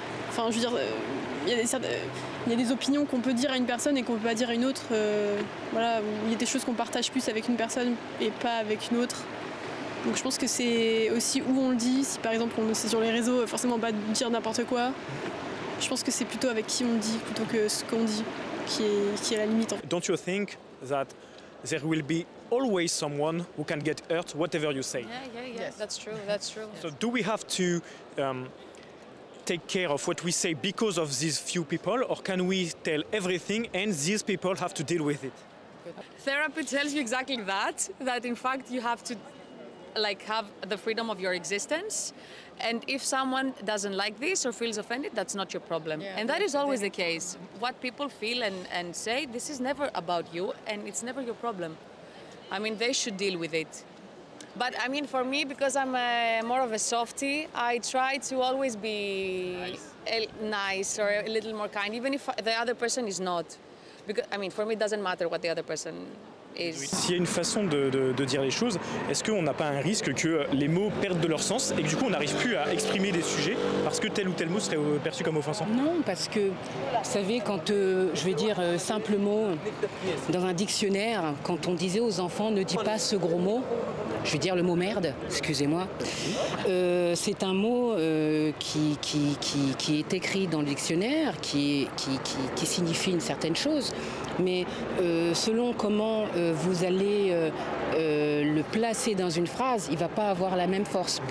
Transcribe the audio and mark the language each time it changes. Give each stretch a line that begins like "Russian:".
French: Enfin, je veux dire, il y a des opinions qu'on peut dire à une personne et qu'on ne peut pas dire à une autre. Voilà, il y a des choses qu'on partage plus avec une personne et pas avec une autre. Donc je pense que c'est aussi où on le dit. Si par exemple c'est sur les réseaux, forcément pas dire n'importe quoi. Je pense que c'est plutôt avec qui on le dit plutôt que ce qu'on dit qui est la limite.
English: Don't you think that there will be always someone who can get hurt, whatever you say. Yes. That's true, that's true. So do we have to take care of what we say because of these few people, or can we tell everything and these people have to deal with it? Therapy tells you exactly that in fact you have to have the freedom of your existence. And if someone doesn't like this or feels offended, that's not your problem. Yeah, and that is always the case. What people feel and say, this is never about you and it's never your problem. I mean, they should deal with it. But I mean, for me, because I'm more of a softie, I try to always be nice or a little more kind, even if the other person is not. Because, I mean, for me, it doesn't matter what the other person is.
French: S'il y a une façon de dire les choses, est-ce qu'on n'a pas un risque que les mots perdent de leur sens et que du coup on n'arrive plus à exprimer des sujets parce que tel ou tel mot serait perçu comme offensant? Non, parce que, vous savez, quand, je vais dire simple mot, dans un dictionnaire, quand on disait aux enfants « ne dis pas ce gros mot », je vais dire le mot merde, excusez-moi, c'est un mot qui est écrit dans le dictionnaire, qui signifie une certaine chose, mais selon comment vous allez le placer dans une phrase, il ne va pas avoir la même force.